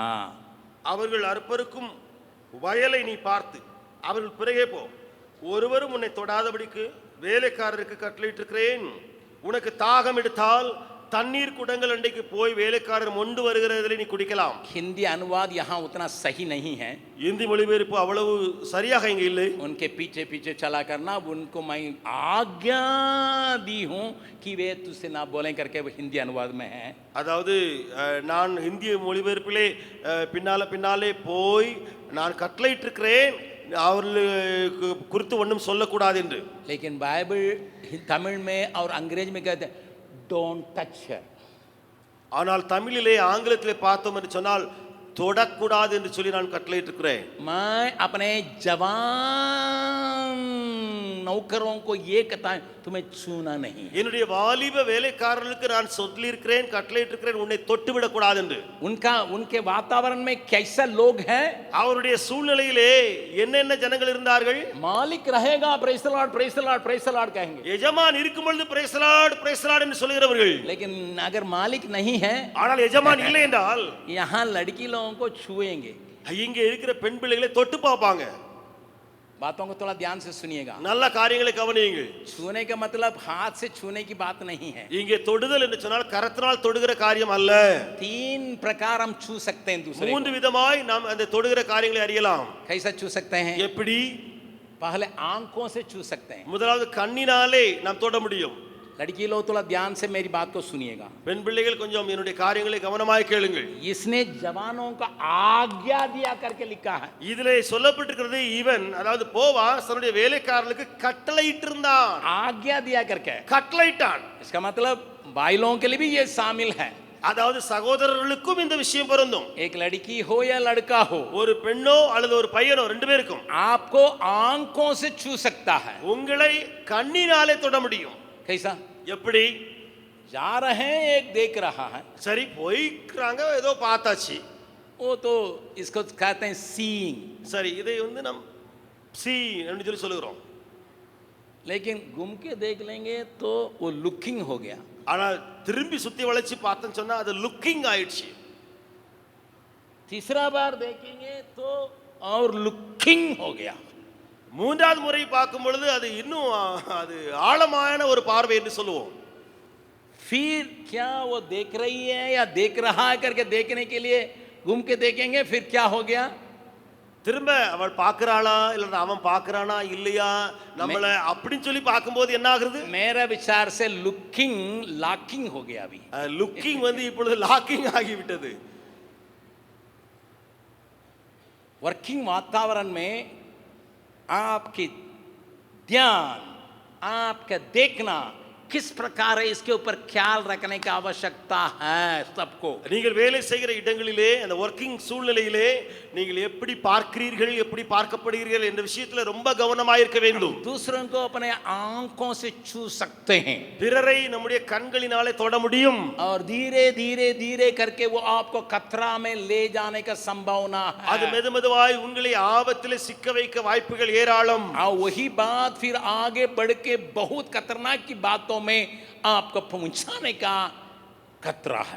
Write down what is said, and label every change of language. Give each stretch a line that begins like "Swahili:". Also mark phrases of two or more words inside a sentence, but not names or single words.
Tamil: அவர்கள் அறுப்பருக்கும் வயலை நீ பார்த்து அவர்கள் பிறகே போ. ஒருவரும் உன்னை தொடாதபடிக்கு வேலைக்காரருக்கு கட்டளையிட்டிருக்கிறேன். உனக்கு தாகம் எடுத்தால் தண்ணீர் குடங்கள் அண்டைக்கு போய் வேலைக்காரர் மொண்டு வருகிறதிலே நீ குடிக்கலாம்.
Hindi: हिंदी अनुवाद यहाँ उतना सही नहीं है.
Tamil: இந்தி மொழிபெயர்ப்பு அவ்வளவு சரியாக இங்க இல்லை.
Hindi: उनके पीछे पीछे चला करना, उनको मैं आज्ञा दी हूँ कि वे तुझसे ना बोलें करके वो हिंदी अनुवाद में है.
Tamil: அதாவது நான் இந்திய மொழிபெயர்ப்பிலே பின்னாலே போய் நான் கட்டளையிட்டிருக்கிறேன் அவர்களுக்கு குறித்து ஒன்றும் சொல்லக்கூடாது என்று.
Hindi: लेकिन बाइबल तमिल में और अंग्रेज में कहते हैं
English: don't touch her.
Tamil: ஆனால் தமிழிலே ஆங்கிலத்திலே பார்த்தோம் என்று சொன்னால் தொடக்கூடாது என்று சொல்லி நான் கட்டளையிட்டிருக்கிறேன்.
Hindi: मैं अपने जवान नौकरों को ये कहता है तुम्हें छूना नहीं.
Tamil: என்னுடைய வாலிப வேலைக்காரர்களுக்கு நான் சொல்லியிருக்கிறேன் கட்டளையிட்டிருக்கிறேன் உன்னை தொட்டு விடக்கூடாது என்று.
Hindi: उनके वातावरण में कैसा लोग हैं,
Tamil: அவருடைய சூழ்நிலையிலே என்னென்ன ஜனங்கள் இருந்தார்கள்.
Hindi: मालिक रहेगा
English: praise the Lord praise the Lord praise the Lord
Hindi: कहेंगे.
Tamil: எஜமான் இருக்கும் பொழுது
English: praise the Lord
Tamil: என்று சொல்கிறவர்கள்.
Hindi: लेकिन अगर मालिक नहीं है,
Tamil: ஆனால் எஜமான் இல்லை என்றால்
Hindi: यहाँ लड़की लोगों को छुएंगे.
Tamil: இங்கே இருக்கிற பெண் பிள்ளைகளை தொட்டு பார்ப்பாங்க.
Hindi: बातों को थोड़ा ध्यान से सुनिएगा.
Tamil: நல்ல காரியங்களை கவனியுங்கள்.
Hindi: छूने का मतलब हाथ से छूने की बात नहीं है.
Tamil: இங்கே தொடுதல் என்று சொன்னால் கரத்தினால் தொடுகிற காரியம் அல்ல.
Hindi: 3 प्रकार हम छू सकते हैं दूसरे को.
Tamil: 3 விதமாய் நாம் அந்த தொடுகிற காரியங்களை அறியலாம்.
Hindi: कैसा छू सकते हैं?
Tamil: எப்படி?
Hindi: पहले आंखों से छू सकते हैं.
Tamil: முதலாவது கண்ணினாலே நாம் தொட முடியும்.
Hindi: लड़की लोग थोड़ा ध्यान से मेरी बात को सुनिएगा.
Tamil: பெண் பிள்ளைகள் கொஞ்சம் என்னுடைய காரியங்களை கவனமாய் கேளுங்கள்.
Hindi: इसने जवानों का आज्ञा दिया करके लिखा है.
Tamil: இதிலே சொல்லப்பட்டிருக்கிறது ஈவன் அதாவது போவாஸ் தன்னுடைய வேலைக்காரர்களுக்கு கட்டளையிட்டிருந்தான்.
Hindi: आज्ञा दिया करके.
Tamil: கட்டளையிட்டான்.
Hindi: इसका मतलब भाइयों के लिए भी ये शामिल है.
Tamil: அதாவது சகோதரர்களுக்கும் இந்த விஷயம் பொருந்தும்.
Hindi: एक लड़की हो या लड़का हो,
Tamil: ஒரு பெண்ணோ அல்லது ஒரு பையனோ ரெண்டு பேருக்கும்
Hindi: आपको आंखों से छू सकता है.
Tamil: உங்களை கண்ணினாலே தொட முடியும்.
Hindi: कैसा?
Tamil: எப்படி?
Hindi: जा रहे हैं, एक देख रहा है.
Tamil: சரி போய்க்கிறாங்க ஏதோ பார்த்தாச்சு.
Hindi: वो तो इसको कहते हैं सीइंग.
Tamil: சரி இதை வந்து நாம் சி என்று சொல்லி சொல்லுகிறோம்.
Hindi: लेकिन घूम के देख लेंगे तो वो लुकिंग हो गया.
Tamil: ஆனால் திரும்பி சுத்தி வளைச்சு பார்த்தேன்னு சொன்னா அது லுக்கிங் ஆயிடுச்சு.
Hindi: तीसरा बार देखेंगे तो और लुकिंग हो गया.
Tamil: மூன்றாவது முறை பார்க்கும் பொழுது அது இன்னும் அது ஆழமான ஒரு பார்வை என்று சொல்லுவோம்.
Hindi: फिर क्या वो देख रही है या देख रहा है करके देखने के लिए घूम के देखेंगे. फिर क्या हो गया?
Tamil: திரும்ப அவள் பார்க்கறாளா இல்ல அவன் பார்க்கறானா இல்லையா நம்மள அப்படின்னு சொல்லி பார்க்கும்போது என்ன ஆகுது?
Hindi: मेरा विचार से
English: looking locking
Hindi: हो गया. अभी
Tamil: லுக்கிங் வந்து இப்பொழுது லாக்கிங் ஆகிவிட்டது.
Hindi: वर्किंग वातावरण में आपकी ध्यान, आपका देखना किस प्रकार है, इसके ऊपर ख्याल रखने की आवश्यकता है सबको.
Tamil: நீங்கள் வேலை செய்கிற இடங்களிலே அந்த வர்க்கிங் சூழ்நிலையிலே நீங்கள் எப்படி பார்க்கிறீர்கள் எப்படி பார்க்கப்படுகிறீர்கள் என்ற விஷயத்துல ரொம்ப கவனமாக இருக்க வேண்டும்.
Hindi: दूसरों को अपने आंखों से छू सकते हैं
Tamil: பிறரை நம்முடைய கண்களினாலே தொட முடியும்.
Hindi: और धीरे धीरे धीरे करके वो आपको खतरा में ले जाने का संभावना
Tamil: அது
Hindi: है.
Tamil: மெதுமெதுவாய் உங்களை ஆபத்திலே சிக்க வைக்க வாய்ப்புகள் ஏராளம்.
Hindi: और वही बात फिर आगे बढ़ के बहुत खतरनाक की बातों में आपको पहुंचाने का खतरा है.